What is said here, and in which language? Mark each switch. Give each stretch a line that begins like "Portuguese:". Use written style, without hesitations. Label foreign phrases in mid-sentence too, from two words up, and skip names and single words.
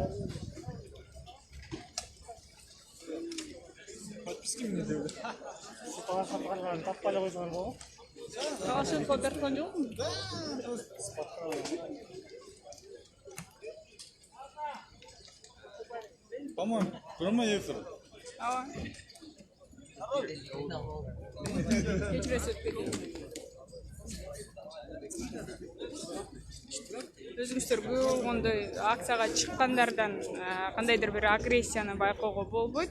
Russian: Подписки мне дают.
Kyrgyz: Талашын кодерткен жокму?
Russian: По-моему, прямой эфир.
Kyrgyz: Ооба. Кечиресиз өтпөйт. Өзүңүздөр көп болгондой акцияга чыккандардан кандайдыр бир агрессияны байкоого болбойт.